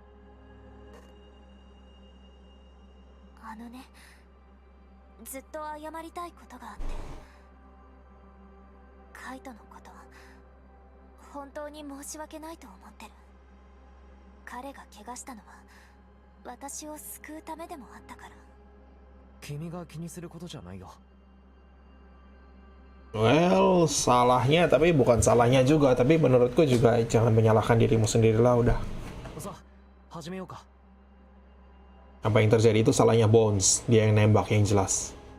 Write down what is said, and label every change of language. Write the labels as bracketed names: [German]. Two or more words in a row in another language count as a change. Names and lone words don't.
[Japanese] あのね、ずっと謝りたいことがあって。カイトのこと本当に申し訳ないと思ってる。彼が怪我したのは私を救うためでもあったから。君が気にすることじゃないよ。 [Indonesian] Well, salahnya tapi bukan salahnya juga, tapi menurutku juga jangan menyalahkan dirimu sendiri lah udah. [Japanese] さあ始めようか。 [Indonesian] Apa yang terjadi itu salahnya Bones, dia yang nembak yang jelas.